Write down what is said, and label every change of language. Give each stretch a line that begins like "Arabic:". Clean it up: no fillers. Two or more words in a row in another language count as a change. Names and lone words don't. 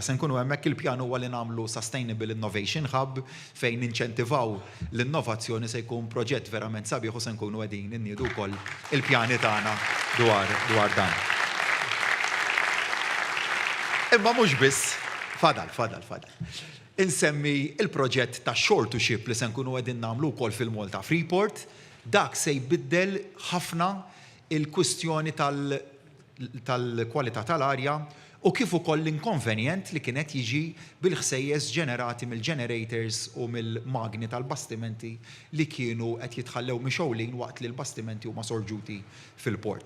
Maltese: Se nkunu hemmhekk il-pjan huwa li nagħmlu Sustainable Innovation Hub fejn ninċentivaw l-innovazzjoni se jkun proġett verament sabiħ u se nkunu qegħdin inniedu wkoll il-pjani tagħna dwar dan. Imma mhux biss, fadal. Insemmi il-proġett ta'
English: shore to ship
Maltese: li se nkunu qegħdin nagħmlu wkoll fil-Malta Freeport, dak se jbiddel ħafna il-kwistjoni tal-kwalità tal-arja u kif ukoll l-inkonvenient li kienet jiġi bil-ħsejjes ġenerati mill-generators u mill-magni tal-bastimenti li kienu qed jitħallew mixowlin waqt li l-bastimenti huma sorġuti fil-port.